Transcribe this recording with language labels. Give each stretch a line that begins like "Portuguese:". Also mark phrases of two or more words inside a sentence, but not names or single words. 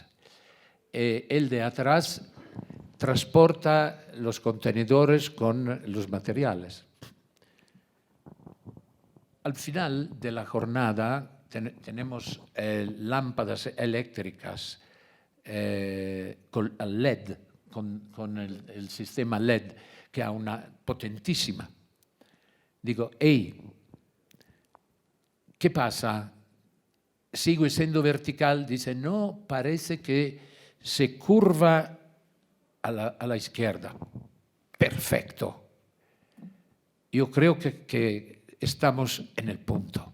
Spanish: El de atrás transporta los contenedores con los materiales. Al final de la jornada tenemos lámparas eléctricas con LED, con el sistema LED,
Italian: che ha una potentissima. Dico, ehi,
Spanish: ¿qué pasa? Sigo essendo vertical, dice, no, parece que se curva a la izquierda. Perfecto. Yo creo que estamos en el punto.